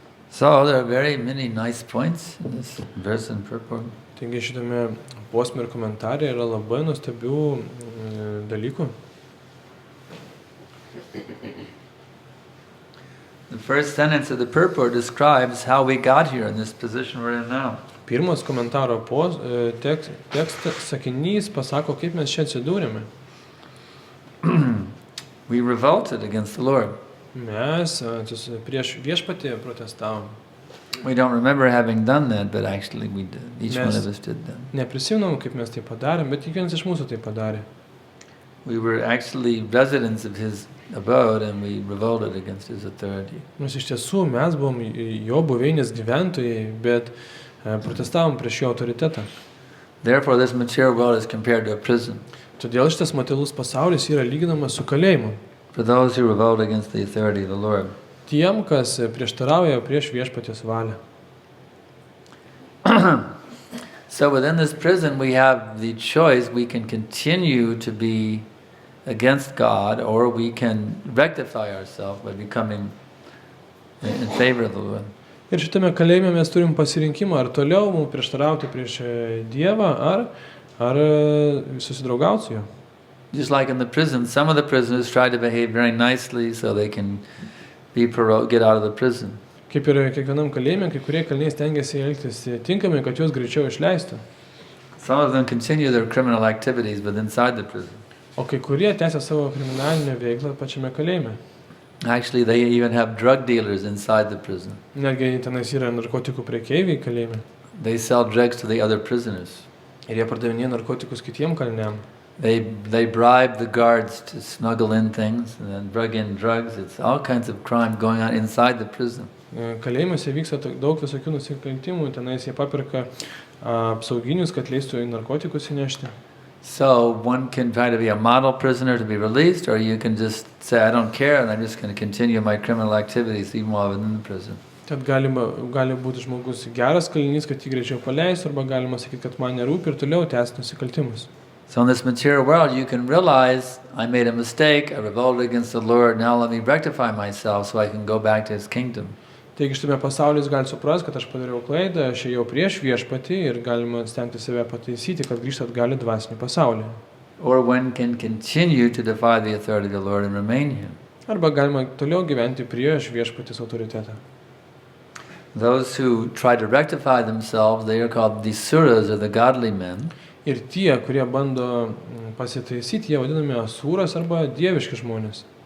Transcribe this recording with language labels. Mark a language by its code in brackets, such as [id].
[en] So there are very many nice points in this verse and purport. [lt] Taigi šitame posme ir komentare yra labai nuostabių dalykų. [en] The first sentence of the purport describes how we got here in this position we're in now. [lt] Pirmas komentaro tekstas sakinys pasako, kaip mes čia atsidūrėme. [en] We revolted against the Lord. [lt] Mes prieš viešpatį protestavom. [en] We don't remember having done that, but actually we did. Each one of us did that. [lt] Neprisimenam, kaip mes tai padarėm, bet kiekvienas iš mūsų tai padarė. [en] We were actually residents of his abode and we revolted against his authority. [lt] Nes iš tiesų mes buvom jo buveinės gyventojai, bet protestavom prieš jo autoritetą. [en] Therefore this material world is compared to a prison. [lt] Todėl šitas materialus pasaulis yra lyginamas su kalėjimu. [en] For those who revolt against the authority of the Lord. [lt] Tiem, kas prieštarauja prieš viešpaties valią. [en] So within this prison we have the choice, we can continue to be against God or we can rectify ourselves by becoming in favor of the Lord. [lt] Ir šitame kalėjime mes turim pasirinkimą, ar toliau mums prieštarauti prieš Dievą, ar susidraugauti su juo. [en] Just like in the prison, some of the prisoners try to behave very nicely so they can get out of the prison. [lt] Kaip ir kiekvienam kalėjime, kai kurie kaliniai stengiasi elgtis tinkamai, kad juos greičiau išleistų. [en] Some of them continue their criminal activities but inside the prison. [lt] O kai kurie tęsia savo kriminalinę veiklą pačiame kalėjime. [en] Actually, they even have drug dealers inside the prison. [lt] Netgi tenais yra narkotikų prekeiviai kalėjime. [en] They sell drugs to the other prisoners. [lt] Ir jie pardavinėja narkotikus kitiem kaliniam. [en] They bribe the guards to smuggle in things and then drug in drugs. It's all kinds of crime going on inside the prison. [lt] Kalėjimuose vyksta daug visokių nusikaltimų, tenais jie paperka apsauginius, kad leistų į narkotikus įnešti. [en] So one can try to be a model prisoner to be released, or you can just say, I don't care, and I'm just going to continue my criminal activities even while within the prison. [lt] Tad gali būti žmogus geras kalinys, kad jį greičiau paleistų, arba galima sakyti, kad man nerūpi ir toliau tęsti nusikaltimus. [en] So in this material world, you can realize, I made a mistake, I revolted against the Lord, now let me rectify myself so I can go back to His kingdom. [lt] Taigi šitame pasaulyje jis gali suprasti, kad aš padariau klaidą, aš ėjau prieš viešpatį ir galima stengti save pataisyti, kad grįžti atgal į dvasinį pasaulį. [en] Or one can continue to defy the authority of the Lord and remain here. [lt] Arba galima toliau gyventi prieš viešpatės autoritetą. [en] Those who try to rectify themselves, they are called the suras, or the godly men. [lt] Ir tie, kurie bando pasitaisyti, jie vadinami asūras arba dieviški žmonės.